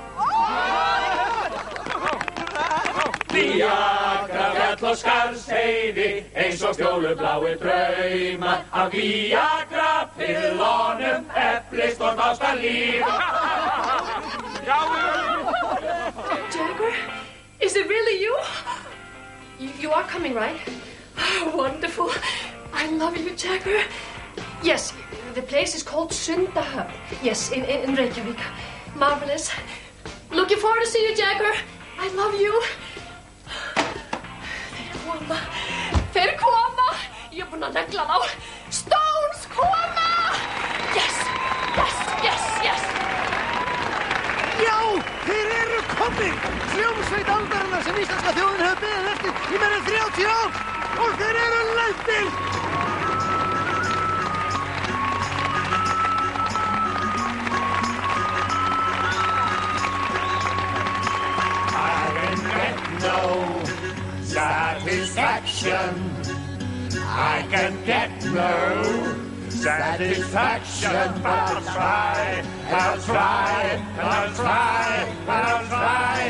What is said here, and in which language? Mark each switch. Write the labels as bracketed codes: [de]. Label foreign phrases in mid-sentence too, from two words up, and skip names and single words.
[is] Viagra fjall og Skarðsheiði, eins og fjólubláir draumar. Af Viagra pillunum eflist og ástar líf. [en] Jagger, is it really you? You are coming, right? Oh, wonderful. I love you, Jagger. Yes, the place is called Sundahöfn. Yes, in Reykjavík. Marvelous. Looking forward to see you, Jagger. I love you. [is] Þeir koma. Ég er búin að negla þá. Stones koma. [en] Yes, yes, yes, yes. [is] Já, þeir eru komnir. Hljómsveit aldarinnar sem íslenska þjóðin hefur beðið eftir í meira en 30 ár. Og þeir eru lendir. [en] No satisfaction. I can get no satisfaction, but I'll try, I'll try, I'll try, I'll try.